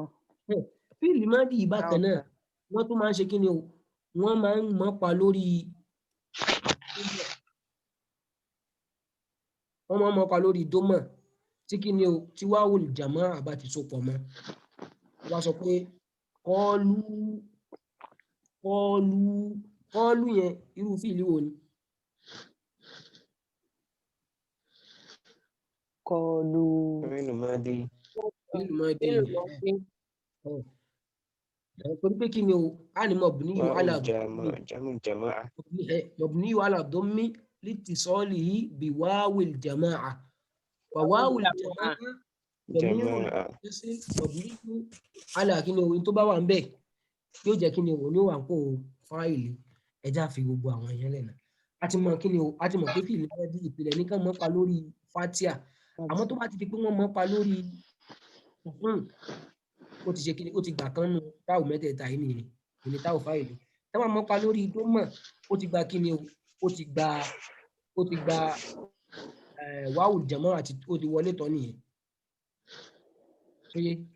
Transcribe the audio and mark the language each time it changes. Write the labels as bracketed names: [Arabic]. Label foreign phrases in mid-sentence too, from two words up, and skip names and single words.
[Yoruba] Fíìlì mọ́dì bákan náà wọ́n tún máa ń ṣe kí ni o wọ́n máa ń mọ́pa lórí dómọ̀ tí kí ni o tí wáwò jàmọ́ àbá ti so pọ̀ mọ́ wọ́n sọ pé kọ́ọ̀lù yẹn irú fíìlì wo ni? Kọlu. Fíìlì mọ́dì. Torí pé kí ni o a ní [Arabic] مبني على مبني على الضم لاتصاله ب واو الجماعة و واو الجماعة مبني على [Yoruba] kí ni o tó bá wà ń bẹ̀ yóò jẹ́ kí ni o ní wà ń kó fáìlì ẹja fi gbogbo àwọn èèyàn lẹ́nà a ti mọ̀ kí ni o a ti mọ̀ pé fíìlì mọ́dì ìpìlẹ̀ nìkan mọ́ pa lórí fatia àmọ́ tó bá ti di pé wọ́n mọ́ pa lórí ó ti ṣe kí ni ó ti gbà kan nù táwù mẹ́tẹ̀ẹ̀ta yìí nìyẹn ìní táwù fáìlì táwọn mọ́ pa lórí dómọ̀ ó ti gba kí ni o ó ti gba wáwù jẹ̀mọ́ àti ó ti wọlé tọ́ nìyẹn ṣóyé